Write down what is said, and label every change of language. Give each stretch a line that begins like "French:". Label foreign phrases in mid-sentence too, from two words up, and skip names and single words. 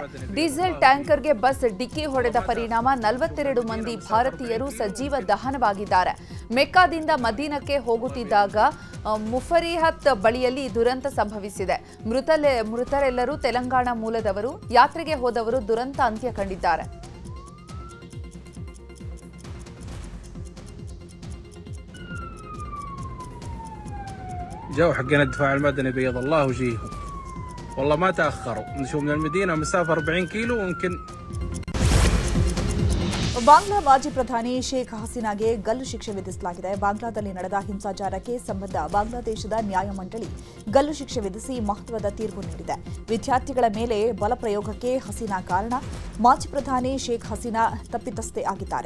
Kannada: ಡೀಸೆಲ್ ಟ್ಯಾಂಕರ್ಗೆ ಬಸ್ ಡಿಕ್ಕಿ ಹೊಡೆದ ಪರಿಣಾಮ 42 ಮಂದಿ ಭಾರತೀಯರು ಸಜೀವ ದಹನವಾಗಿದ್ದಾರೆ. ಮೆಕ್ಕಾದಿಂದ ಮದೀನಕ್ಕೆ ಹೋಗುತ್ತಿದ್ದಾಗ ಮುಫರಿಹತ್ ಬಳಿಯಲ್ಲಿ ದುರಂತ ಸಂಭವಿಸಿದೆ. ಮೃತರೆಲ್ಲರೂ ತೆಲಂಗಾಣ ಮೂಲದವರು. ಯಾತ್ರೆಗೆ ಹೋದವರು ದುರಂತ ಅಂತ್ಯ ಕಂಡಿದ್ದಾರೆ.
Arabic: جو حقنا الدفاع المدني بيض الله وجيههم والله ما تأخروا. نشوف من المدينة مسافة 40 كيلو ويمكن.
Kannada: ಬಾಂಗ್ಲಾ ಮಾಜಿ ಪ್ರಧಾನಿ ಶೇಖ್ ಹಸೀನಾಗೆ ಗಲ್ಲು ಶಿಕ್ಷೆ ವಿಧಿಸಲಾಗಿದೆ. ಬಾಂಗ್ಲಾದಲ್ಲಿ ನಡೆದ ಹಿಂಸಾಚಾರಕ್ಕೆ ಸಂಬಂಧ ಬಾಂಗ್ಲಾದೇಶದ ನ್ಯಾಯಮಂಡಳಿ ಗಲ್ಲು ಶಿಕ್ಷೆ ವಿಧಿಸಿ ಮಹತ್ವದ ತೀರ್ಪು ನೀಡಿದೆ. ವಿದ್ಯಾರ್ಥಿಗಳ ಮೇಲೆ ಬಲಪ್ರಯೋಗಕ್ಕೆ ಹಸೀನಾ ಕಾರಣ. ಮಾಜಿ ಪ್ರಧಾನಿ ಶೇಖ್ ಹಸೀನಾ ತಪ್ಪಿತಸ್ಥೆ ಆಗಿದ್ದಾರೆ.